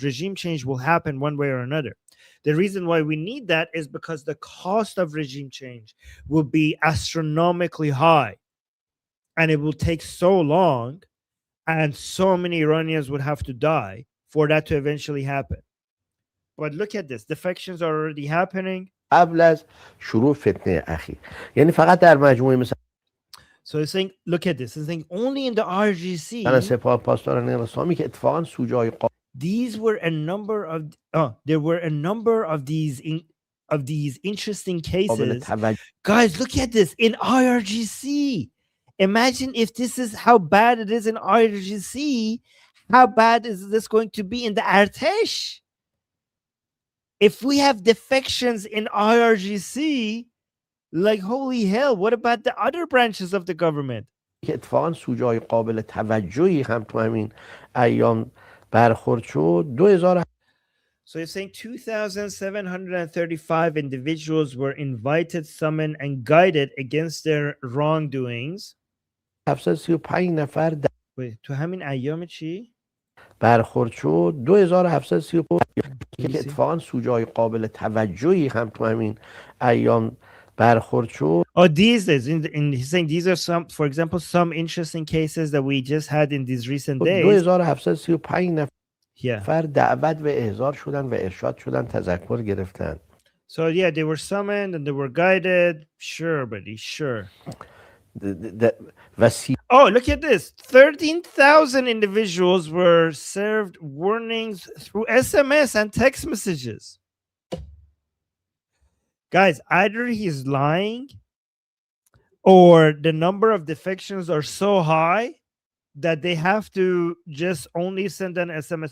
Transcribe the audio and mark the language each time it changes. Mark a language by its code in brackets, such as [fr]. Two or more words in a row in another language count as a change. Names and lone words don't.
[en] Regime change will happen one way or another. The reason why we need that is because the cost of regime change will be astronomically high, and it will take so long, and so many Iranians would have to die for that to eventually happen. But look at this. Defections are already happening. [fa] قبل از شروع فتنه اخیر. یعنی فقط در مجموعه مثلا [en] So he's saying, look at this. He's saying only in the IRGC. [fa] سپاه پاسداران اسلامی که اتفاقا سوژه‌های [en] These were a number of there were a number of these interesting cases. Guys, look at this in IRGC. Imagine if this is how bad it is in IRGC, how bad is this going to be in the Artesh? If we have defections in IRGC, like holy hell, what about the other branches of the government? [fa] که اتفاقا سوژه‌های قابل توجهی هم تو همین ایام برخورد شد 2000. [en] So you're saying 2,735 individuals were invited, summoned, and guided against their wrongdoings. [fa] 735 نفر تو همین ایام چی؟ برخورد شد 2735 که اتفاقا سوژه‌های قابل توجهی هم تو همین ایام برخورد شد. [en] Oh, these days, he's saying these are some, for example, some interesting cases that we just had in these recent days. [fa] 2735 نفر دعوت و احضار شدن و ارشاد شدن، تذکر گرفتن. [en] So yeah, they were summoned and they were guided. Sure, buddy, sure. Oh, look at this. 13,000 individuals were served warnings through SMS and text messages. Guys, either he's lying or the number of defections are so high that they have to just only send an SMS.